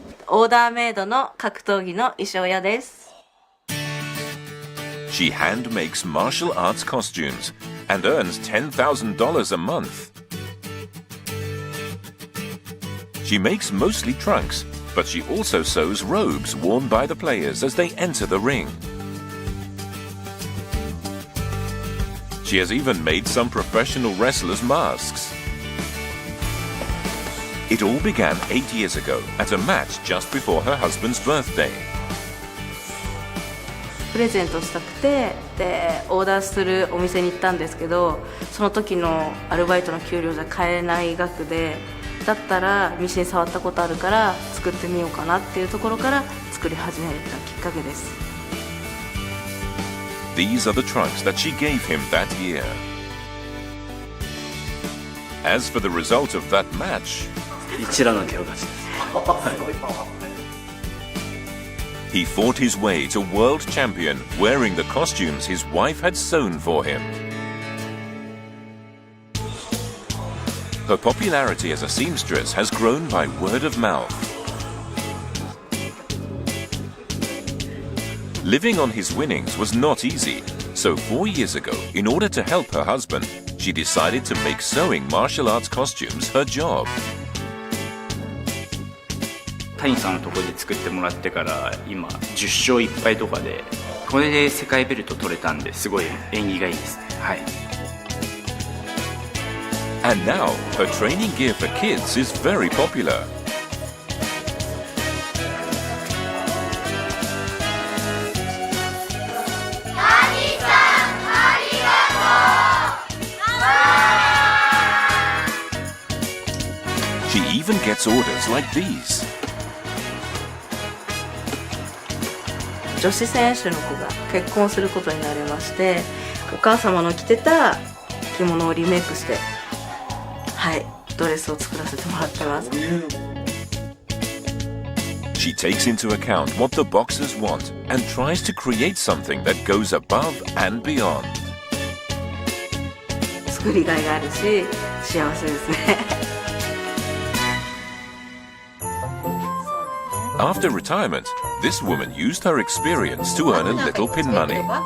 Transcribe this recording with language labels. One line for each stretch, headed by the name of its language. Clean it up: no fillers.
Japanese: オーダーメイドの格闘技の衣装屋です。
English: She hand makes martial arts costumes and earns $10,000 a month. She makes mostly trunks, but she also sews robes worn by the players as they enter the ring. She has even made some professional wrestlers' masks. It all began 8 years ago at a match just before her husband's birthday.
Japanese: プレゼントしたくて、でオーダーするお店に行ったんですけど、その時のアルバイトの給料じゃ買えない額で、だったらミシン触ったことあるから作ってみようかなっていうところから作り始めたきっかけです。
English: These are the trunks that she gave him that year. As for the result of that match,
Japanese: 一覧の手を出しです。
English: he fought his way to world champion wearing the costumes his wife had sewn for him. Her popularity as a seamstress has grown by word of mouth. Living on his winnings was not easy, so 4 years ago, in order to help her husband, she decided to make sewing martial arts costumes her job.
Japanese: 谷さんのところで作ってもらってから今10勝1敗とかで、これで世界ベルト取れたんですごい縁起がいいですね。はい。
English: And now, her training gear for kids is very popular. She even gets orders like these.
Japanese: 女子選手の子が結婚することになりまして、お母様の着てた着物をリメイクして、はい、ドレスを作らせてもらってます。
English: She takes into account what the boxers want and tries to create something that goes above and beyond.
Japanese: 作りがいがあるし、幸せですね。
English: After retirement, this woman used her experience to earn a little pin money.